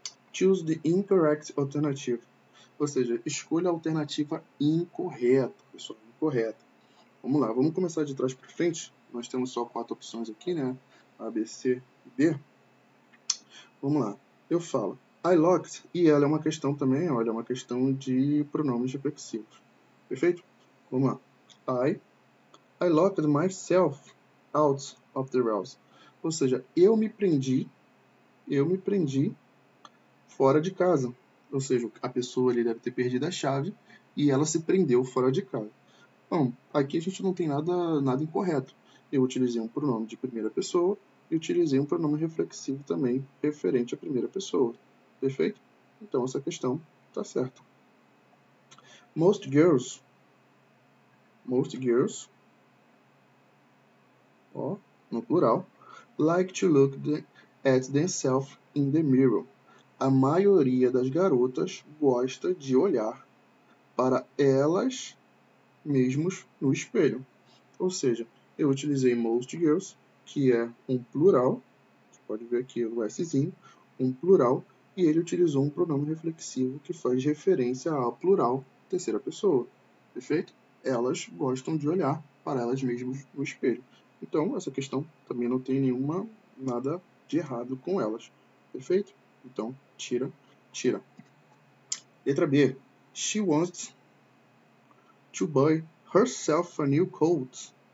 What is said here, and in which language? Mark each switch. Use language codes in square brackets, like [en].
[en] Choose the incorrect alternative. [pt] Ou seja, escolha a alternativa incorreta, pessoal, incorreta. Vamos lá, vamos começar de trás para frente. Nós temos só 4 opções aqui, né? A, B, C e D. Vamos lá. Eu falo [en] I locked, [pt] e ela é uma questão também, olha, é uma questão de pronomes reflexivos. Perfeito? Vamos lá. [en] I locked myself out of the house. [pt] Ou seja, eu me prendi fora de casa. Ou seja, a pessoa ali deve ter perdido a chave e ela se prendeu fora de casa. Bom, aqui a gente não tem nada incorreto. Eu utilizei um pronome de primeira pessoa e utilizei um pronome reflexivo também referente à primeira pessoa. Perfeito? Então, essa questão está certa. [en] Most girls, ó, [pt] no plural, [en] like to look at themselves in the mirror. [pt] A maioria das garotas gosta de olhar para elas mesmos no espelho. Ou seja, eu utilizei most girls, que é um plural, você pode ver aqui o Szinho, um plural, e ele utilizou um pronome reflexivo que faz referência ao plural, terceira pessoa. Perfeito? Elas gostam de olhar para elas mesmas no espelho. Então, essa questão também não tem nada de errado com elas. Perfeito? Então, tira. Letra B. [en] She wants to buy herself a new coat.